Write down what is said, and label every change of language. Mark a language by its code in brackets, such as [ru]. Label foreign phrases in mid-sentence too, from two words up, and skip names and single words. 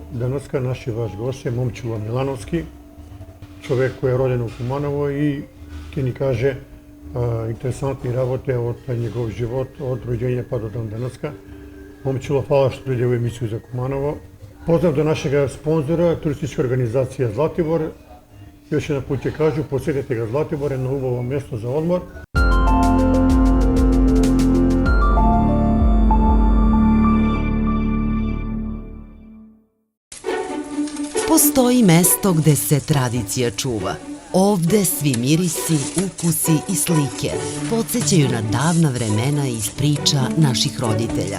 [mk] Денеска наши ваш гост е Момчило Милановски, човек кој е роден во Куманово и ќе ни каже интересантни работи од негов живот, од роѓење па до денеска. Момчило, фала што дојде во емисија за Куманово. Поздрав до нашега спонзора, туристичка организација Златибор. Још еден пат ќе кажу, посетете го Златибор, едно убаво место за одмор. [sr] Postoji mesto gde se tradicija čuva. Ovde svi mirisi, ukusi i slike podsjećaju na davna vremena iz priča naših roditelja.